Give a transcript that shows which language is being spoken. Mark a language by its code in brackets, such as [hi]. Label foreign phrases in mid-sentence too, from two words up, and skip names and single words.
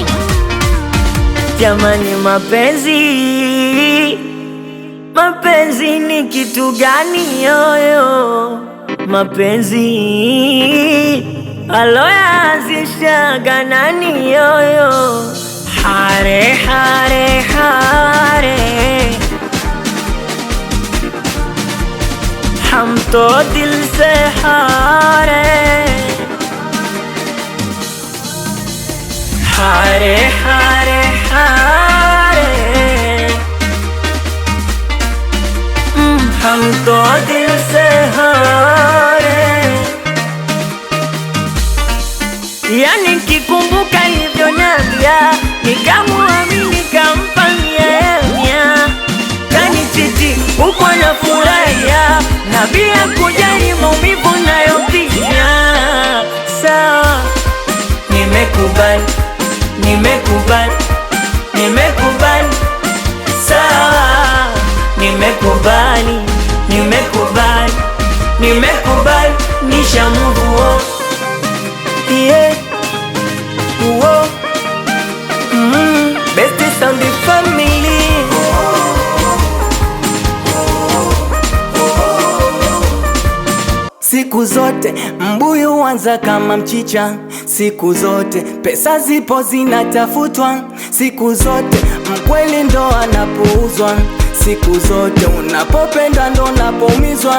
[sw] Jamani, mapenzi ni kitu gani yoyo? Mapenzi aloyaanzishaga nani yoyo? [hi] हारे हारे हारे हम तो दिल से हारे, हारे हारे हारे हम तो दिल से हारे. [sw] Yani kikumbuka alivyoniambia, nikamuamini nikamfanyia, kanichiti huko nafurahia na bila kujali maumivu nayopitia. Sawa, nimekubali, nimekubali, nimekubali. Sawa, nimekubali, nimekubali, nimekubali. Nisha [en] move on. Yeah. Whoa. Best sound family. [sw] Siku zote mbuyu huanza kama mchicha, siku zote pesa zipo zinatafutwa, siku zote mkweli ndo anapouzwa, siku zote unapopenda ndo unapoumizwa.